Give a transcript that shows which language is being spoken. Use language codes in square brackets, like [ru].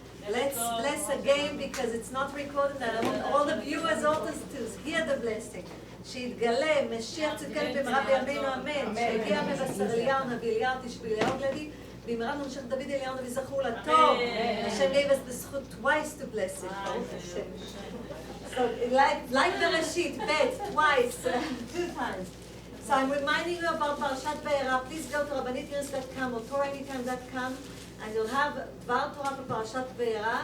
[en] Let's bless again because it's not recorded and I want all the viewers also to hear the blessing. [he] שיתגלה, משיח צדקנו במהרה בימינו אמן, שהגיע מבשר אליהו נביא אליהו תשבי אליהו גלדי, במהרה ממשך דוד אליהו נביא זכור לטוב. [en] Hashem gave us the zchut twice to bless it. [he] ברוך השם. [en] So like the Rashid, bet twice, 2 times. So I'm reminding you about Parashat Vayera. Please go to rabbanit.com or torahanytime.com and you'll have Var Torah for Parashat Vayera.